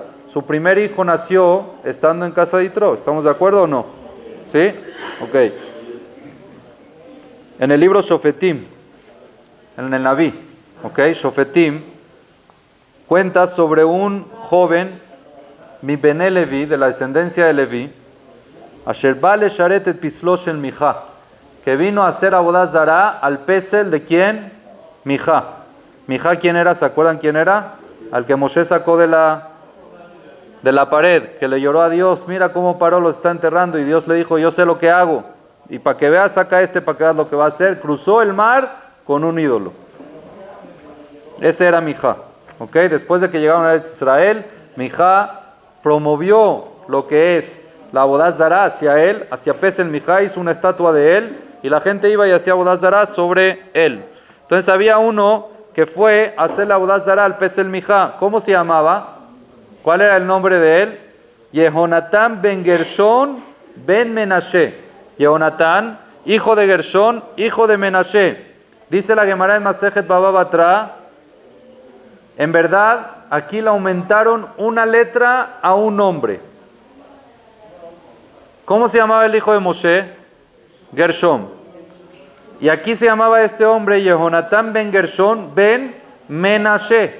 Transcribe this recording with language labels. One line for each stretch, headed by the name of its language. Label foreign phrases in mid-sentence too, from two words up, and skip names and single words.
Spanish: Su primer hijo nació estando en casa de Yitro. ¿Estamos de acuerdo o no? ¿Sí? Ok. En el libro Shofetim, en el Naví, Shofetim, cuenta sobre un joven,
Hebrew: מבני לוי,
Spanish: de la descendencia de Levi,
Hebrew: אשר בא לשרת את פסלו של מיכה,
Spanish: que vino a hacer
Hebrew: עבודה זרה
Spanish: al pesel de quién? Mijá. Mijá, ¿quién era? ¿Se acuerdan quién era? Al que Moshe sacó de la pared, que le lloró a Dios, mira cómo Paró lo está enterrando, y Dios le dijo, yo sé lo que hago, y para que veas, saca para que veas lo que va a hacer. Cruzó el mar con un ídolo. Ese era Mijá. Después de que llegaron a Israel, Mijá promovió lo que es la
Hebrew: עבודה זרה
Spanish: hacia él, hacia Pesel Mijá, hizo una estatua de él, y la gente iba y hacía
Hebrew: עבודה זרה
Spanish: sobre él. Entonces había uno que fue a hacer la
Hebrew: עבודה זרה
Spanish: al Pesel Mijá. ¿Cómo se llamaba? ¿Cuál era el nombre de él? Yehonatán ben Gershón ben Menashe. Yehonatán, hijo de Gershón, hijo de Menashe. Dice la Gemara en Masejet Baba Batra, en verdad, aquí le aumentaron una letra a un nombre. ¿Cómo se llamaba el hijo de Moshe? Gershón. Y aquí se llamaba este hombre Yehonatán ben Gershón ben Menashe.